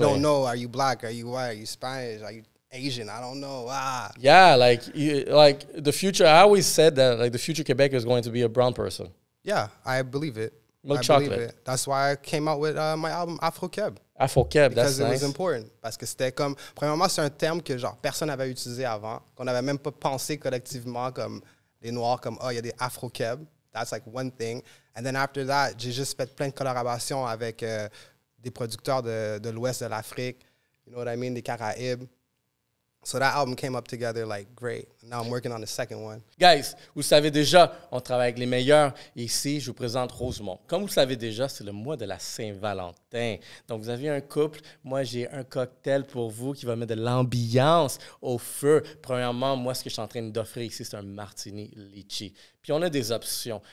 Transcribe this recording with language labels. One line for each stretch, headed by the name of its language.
English: They don't know, are you black, are you white, are you Spanish, are you Asian? I don't know. Yeah, like the future, I always said that like the future Quebec is going to be a brown person. Yeah, I believe it. Milk chocolate. That's why I came out with my album Afro-Keb. Afro-Keb, that's nice. Because it was important.
French: Parce que c'était comme, premièrement, c'est un terme que genre personne n'avait utilisé avant, qu'on n'avait même pas pensé collectivement comme les Noirs, comme, il y a des Afro-Keb.
English: That's like one thing. And then after that,
French: j'ai juste fait plein de collaborations avec des producteurs de l'ouest de l'Afrique.
English: You know what I mean?
French: Des Caraïbes.
English: So that album came up together like great. Now I'm working on the second one.
French: Guys, vous savez déjà, on travaille avec les meilleurs. Ici, je vous présente Rosemont. Comme vous le savez déjà, c'est le mois de la Saint-Valentin. Donc, vous avez un couple. Moi, j'ai un cocktail pour vous qui va mettre de l'ambiance au feu. Premièrement, moi, ce que je suis en train d'offrir ici, c'est un martini litchi. Puis, on a des options.